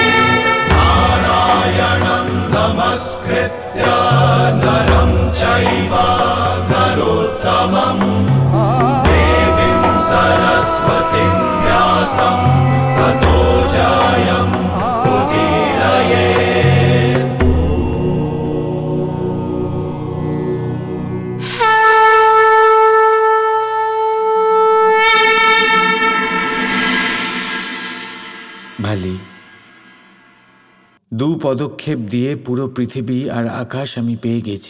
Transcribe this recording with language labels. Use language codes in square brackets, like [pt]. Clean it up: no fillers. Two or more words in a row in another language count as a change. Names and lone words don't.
[sa] नारायणं नमस्कृत्य नरं चैव नरोत्तमं देवीं सरस्वतीं व्यासं ततो जयम् उदीरये। [bn] ভালি, 2 পদক্ষেপ দিয়ে পুরো পৃথিবী আর আকাশ আমি পেয়ে গেছি।